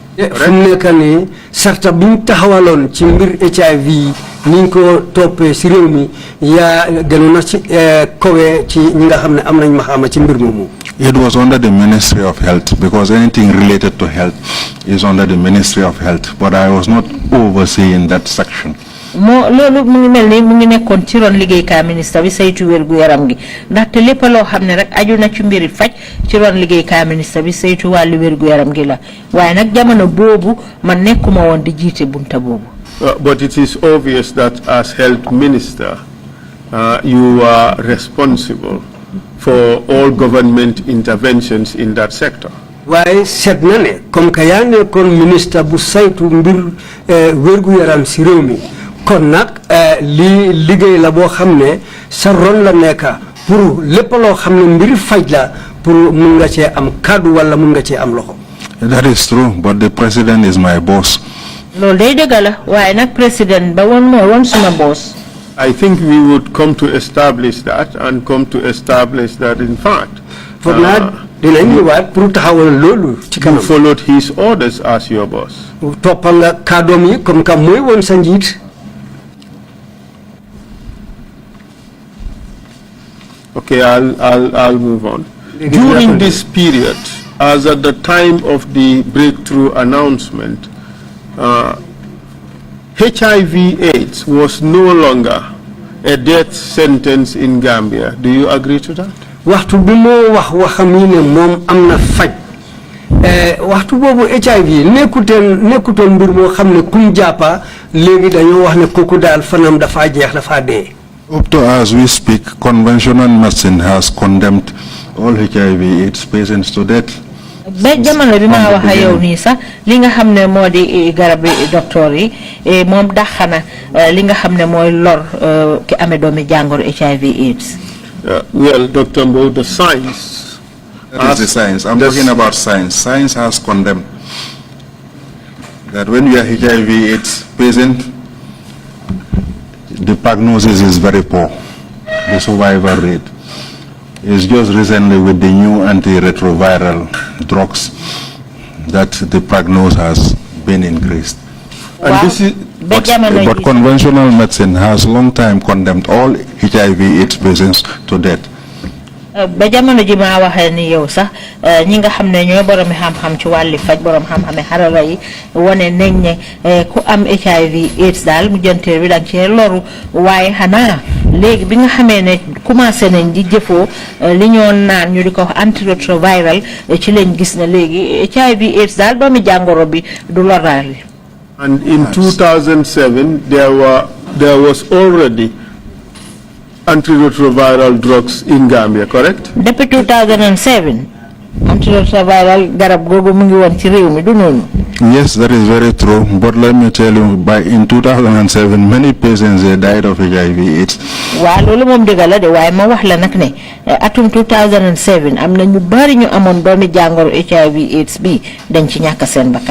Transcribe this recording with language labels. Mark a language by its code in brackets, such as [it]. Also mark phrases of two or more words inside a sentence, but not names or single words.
[en] It was under the Ministry of Health, because anything related to health is under the Ministry of Health, but I was not overseeing that section. [wo] Lolu mu ngi melni mu ngi nekkon ci ron liggéey ka ministre bi saytu wérgu yaram gi ndaxte lépp loo xam ne rek aju na ci mbiri faj ci ron liggéey ka ministre bi saytu wàllu wérgu yaram gi la waaye nag jamono boobu man nekkuma woon di jiite bunta boobu. [en] But it is obvious that as health minister you are responsible for all government interventions in that sector. [wo] Waaye seet na ne [fr] comme que [wo] yaa nekkoon ministre bu saytu mbir wérgu yaram si réew mi kon nag li liggéey la boo xam ne sa ron la nekk pour lépp loo xam ne mbiri faj la pour mun nga cee am kàddu wala mun nga cee am loxo. [en] That is true, but the president is my boss. [wo] Loolu day dëgg la waaye nag président ba woon moo woon suma boss. [en] I think we would come to establish that and come to establish that in fact you followed his orders as your boss. Okay, I'll move on. During this period, as at the time of the breakthrough announcement, HIV/AIDS was no longer a death sentence in Gambia. Do you agree to that? [wo] Waxtu bi mo wax waxamine mom amna faj waxtu bobu HIV nekuton mbir mo xamne kum jappa legi dañu wax ne koku dal fanam dafa jeex dafa dé. [en] Up to as we speak, conventional medicine has condemned all HIV/AIDS patients to death. [wo] Ba jamono bi ma wax yow ni sax li nga xamne modi garab docteur yi mom daxana li nga xamne moy lor ki amé doomi jangoro HIV/AIDS. [en] Well, Dr. Mbow, the science. That is the science. I'm talking about science. Science has condemned that when you are HIV/AIDS patient, the prognosis is very poor. The survival rate is just recently with the new antiretroviral drugs that the prognosis has been increased. And this is, but conventional medicine has long time condemned all HIV/AIDS patients to death. [wo] Ba jamono ji ma waxe ni yow sax ñi nga xamne ñoy borom xam-xam ci wàlli faj borom xam-xam xarala yi woné nañ ne ku am HIV/AIDS dal mu jënté bi dang ci loru waye xana légui bi nga xamé ne commencé nañ di jëfo li ñoo naan ñu diko antiretroviral ci lañ gis na légui HIV/AIDS dal doomi jangoro bi du loral. [en] And in 2007, there was already antiretroviral drugs in Gambia, correct? [wo] Depuis 2007, antiretroviral garab gogo mu ngi won ci réew mi du non. [en] Yes, that is very true. But let me tell you, in 2007, many patients died of HIV/AIDS. [wo] Wa lolu mom degal la de waye ma wax la nak ne atum 2007 am na ñu bari ñu amon doomi jangoro HIV/AIDS bi dañ ci ñaka seen bakkan.